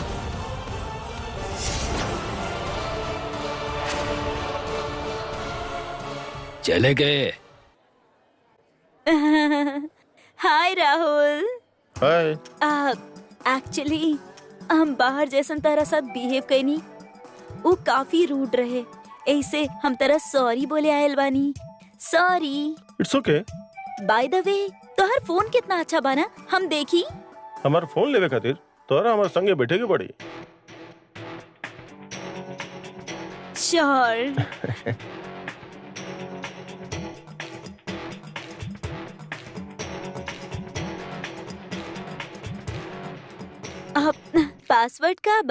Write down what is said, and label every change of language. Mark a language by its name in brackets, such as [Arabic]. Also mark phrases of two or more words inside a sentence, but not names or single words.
[Bhojpuri] चले गए। हाय राहुल। हाय। एक्चुअली हम बाहर जैसन तरह साथ बिहेव कईनी, वो काफी रूड रहे, ऐसे हम तरह सॉरी बोले आयल बानी। सॉरी। [English] It's okay. by the way, [Bhojpuri] तोहर फोन कितना अच्छा बना, हम देखी। हमार फोन लेवे खातिर तोहरा हमार संगे बैठे के पड़ी। श्योर। पासवर्ड का बा?